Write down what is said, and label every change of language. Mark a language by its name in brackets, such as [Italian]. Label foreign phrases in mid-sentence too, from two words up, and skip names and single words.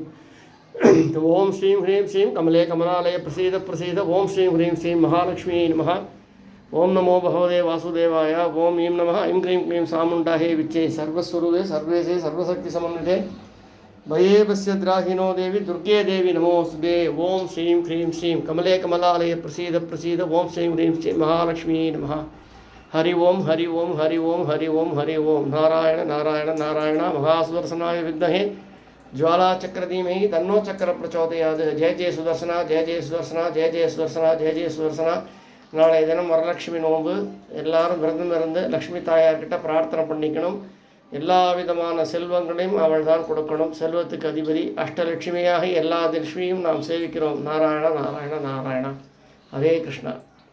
[Sanskrit] ओम् श्रीम् ह्रीम् श्रीम् कमले कमलालय प्रसीद प्रसीद ओम् श्रीम् ह्रीम् श्रीम् महालक्ष्मी नम ओम् नमो भगवते वासुदेवाय ओम् ईम् नम ऐम् क्रीम् क्लीम् चामुण्डाहे विच्चे सर्वस्वरूपे सर्वेशे सर्वशक्ति समन्विते भयेभ्यस्य त्राहिनो देवि दुर्गे देवि नमोस्ते. ओम् श्रीम् ह्रीम् श्रीम् कमले कमलालय प्रसीद प्रसीद ओम् श्रीम् ह्रीम् श्रीम् महालक्ष्मी नम. हरि ओम् हरि ओम् हरि ओम् हरि ओम् हरि ओम् नारायण नारायण नारायण महासुदर्शनाय विद्महे ज्वालाचक्रधीमहि तन्नो चक्र प्रचोदयात्. जय जय सुदर्शना जय जय सुदर्शना जय जय सुदर्शना जय जय सुदर्शना. [Tamil] நாளைய தினம் வரலட்சுமி நோன்பு. எல்லாரும் விரதம் இருந்து லக்ஷ்மி தாயார்கிட்ட பிரார்த்தனை பண்ணிக்கணும். எல்லா விதமான செல்வங்களையும் அவள் தான் கொடுக்கணும். செல்வத்துக்கு அதிபதி அஷ்டலட்சுமியாக எல்லா லட்சுமியும் நாம் சேவிக்கிறோம். நாராயண நாராயண நாராயண ஹரே கிருஷ்ணா.